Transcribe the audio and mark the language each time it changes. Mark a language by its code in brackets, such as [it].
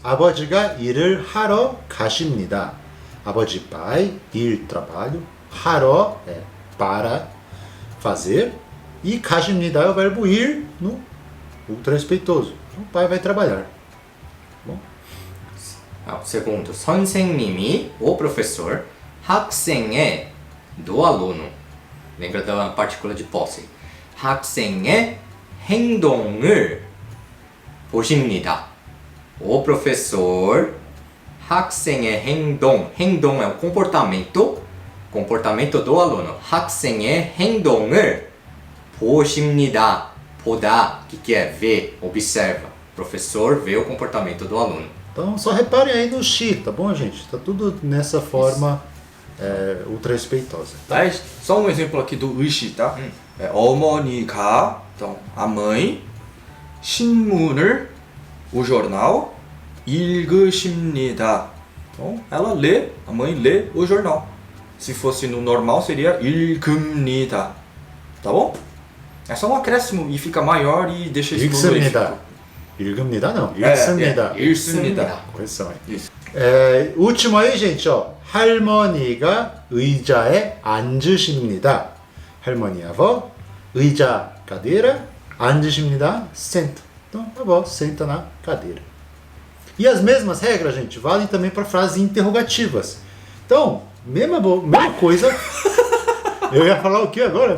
[ko] 아버지가 일을 하러 가십니다. [pt] 아버지 pai, ir, trabalho. 하러 é para fazer. E 가십니다 é o verbo ir no ultra respeitoso. O pai vai trabalhar. Bom, segundo, 선생님이, o professor, 학생의, do aluno. Lembra da partícula de posse. [ko] 학생의 행동을 보십니다. [pt] O professor, [ko] 학생의 행동. [pt] 행동 é o comportamento do aluno. [ko] 학생의 행동을 보십니다. [pt] 보다, que é ver, observa. O professor vê o comportamento do aluno. então só reparem aí no shi, tá bom, gente? Tá tudo nessa forma ultra respeitosa. Tá? Só um exemplo aqui do ushi, tá? É 어머니가, então a mãe, 신문을, o jornal, 읽으십니다. Então ela lê, a mãe lê o jornal. Se fosse no normal seria 읽습니다. Tá bom? É só um acréscimo e fica maior e deixa isso [ko] 읽습니다. 읽습니다 [pt] não, [ko] 읽습니다. 읽습니다. [pt] Correção aí. Isso. último aí, gente, ó. [ko] 할머니가 의자에 앉으십니다. [pt] 할머니 avó, 의자, cadeira, 앉으십니다, senta. Então, a avó senta na cadeira. E as mesmas regras, gente, valem também para frases interrogativas. Então, mesma coisa. Eu ia falar o que agora?